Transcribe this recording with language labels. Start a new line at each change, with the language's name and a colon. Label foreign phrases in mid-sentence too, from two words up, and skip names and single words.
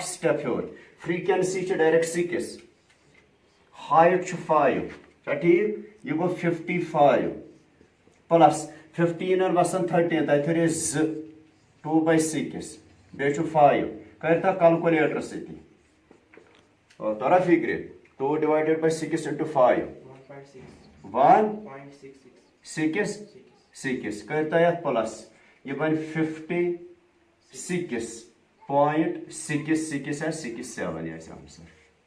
Kashmiri: سٹیپ ہیوٚر فرٛیکوینسی چھِ ڈایریکٹ 6 ہایٹ چھُ 5 چھا ٹھیٖک یہِ گوٚو 55 پلس 15 وسان 13 تتہِ ہُرے 2 2/6 بیٚیہِ چھُ 5 کٔرۍتو کلکُلیٹر سۭتی ترا فِکرِ 2
English: divided by 6 into 5
Kashmiri: 1.66 کٔرۍتو یتھ پلس یہِ بنہِ 56.66 آسہِ 67 آسہِ آنسر